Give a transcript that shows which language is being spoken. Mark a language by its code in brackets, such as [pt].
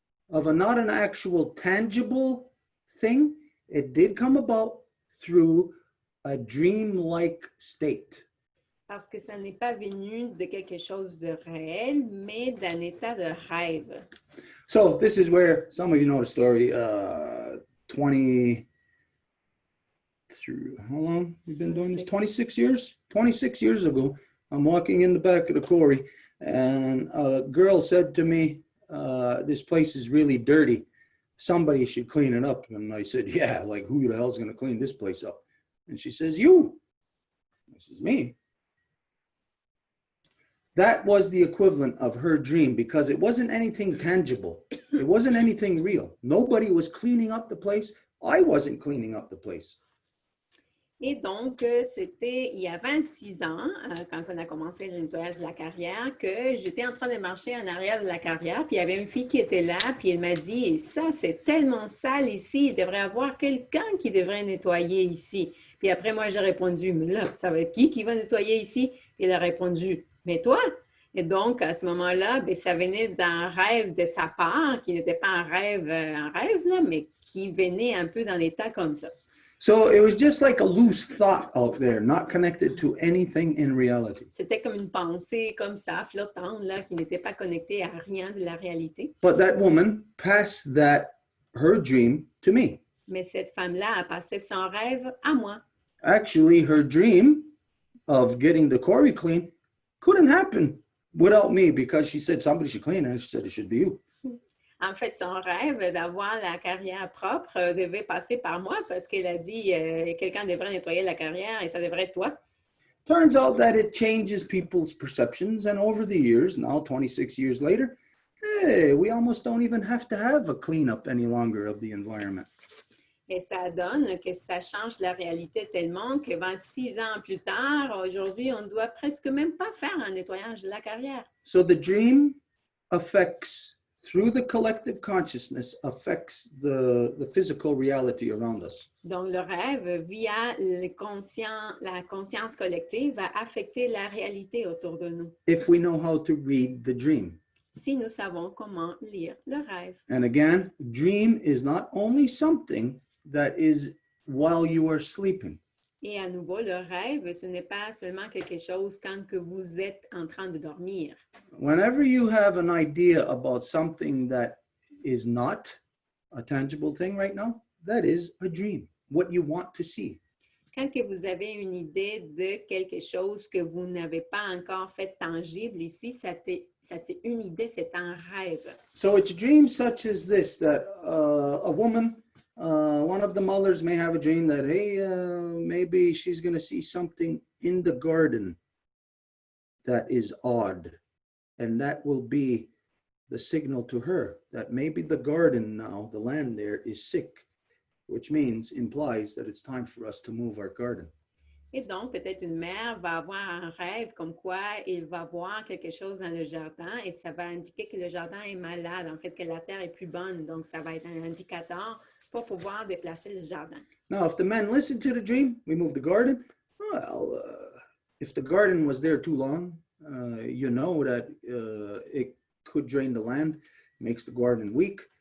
[en] Of not an actual tangible thing. It did come about through a dream-like state. [fr] Parce que ça n'est pas venu de quelque chose de réel, mais d'un état de rêve. [en] So this is where some of you know the story. 20 through how long we've been doing this? 26 years. 26 years ago, I'm walking in the back of the quarry, and a girl said to me, "This place is really dirty. Somebody should clean it up." And I said, "Yeah, like who the hell's going to clean this place up?" And she says, "You." This is me. That was the equivalent of her dream because it wasn't anything tangible. It wasn't anything real. Nobody was cleaning up the place. I wasn't cleaning up the place. [fr] Et donc, c'était il y a 26 ans, quand on a commencé le nettoyage de la carrière, que j'étais en train de marcher en arrière de la carrière, puis il y avait une fille qui était là, puis elle m'a dit, et ça, c'est tellement sale ici, il devrait y avoir quelqu'un qui devrait nettoyer ici. Puis après, moi, j'ai répondu, mais là, ça va être qui va nettoyer ici? Puis elle a répondu, mais toi? Et donc, à ce moment-là, bien, ça venait d'un rêve de sa part, qui n'était pas un rêve là, mais qui venait un peu dans l'état comme ça. [en] So it was just like a loose thought out there, not connected to anything in reality. [fr] C'était comme une pensée comme ça, flottante, là, qui n'était pas connectée à rien de la réalité. [en] But that woman passed her dream to me. [fr] Mais cette femme-là a passé son rêve à moi. [en] Actually, her dream of getting the quarry clean couldn't happen without me because she said somebody should clean it, and she said it should be you. [fr] En fait, son rêve d'avoir la carrière propre devait passer par moi parce qu'elle a dit quelqu'un devrait nettoyer la carrière et ça devrait être toi. [en] Turns out that it changes people's perceptions, and over the years, now 26 years later, hey, we almost don't even have to have a cleanup any longer of the environment. [fr] Et ça donne que ça change la réalité tellement que 26 ans plus tard, aujourd'hui, on ne doit presque même pas faire un nettoyage de la carrière. [en] So the dream affects, through the collective consciousness, affects the physical reality around us. [fr] Donc, le rêve, via la conscience collective, va affecter la réalité autour de nous. [en] If we know how to read the dream. [fr] Si nous savons comment lire le rêve. [en] And again, dream is not only something that is while you are sleeping. [fr] Et à nouveau, le rêve, ce n'est pas seulement quelque chose quand que vous êtes en train de dormir. [en] Whenever you have an idea about something that is not a tangible thing right now, that is a dream, what you want to see. [fr] Quand que vous avez une idée de quelque chose que vous n'avez pas encore fait tangible ici, ça c'est une idée, c'est un rêve. [en] So it's dreams such as this, that a woman, one of the mothers may have a dream that, hey, maybe she's going to see something in the garden that is odd. And that will be the signal to her that maybe the garden now, the land there, is sick, which implies that it's time for us to move our garden. [fr] Et donc, peut-être une mère va avoir un rêve comme quoi il va voir quelque chose dans le jardin et ça va indiquer que le jardin est malade, en fait, que la terre est plus bonne. Donc, ça va être un indicateur pour pouvoir déplacer le jardin. [en] Now, if the men listen to the dream, we move the garden. Well, if the garden was there too long, you know that it could drain the land, makes the garden weak.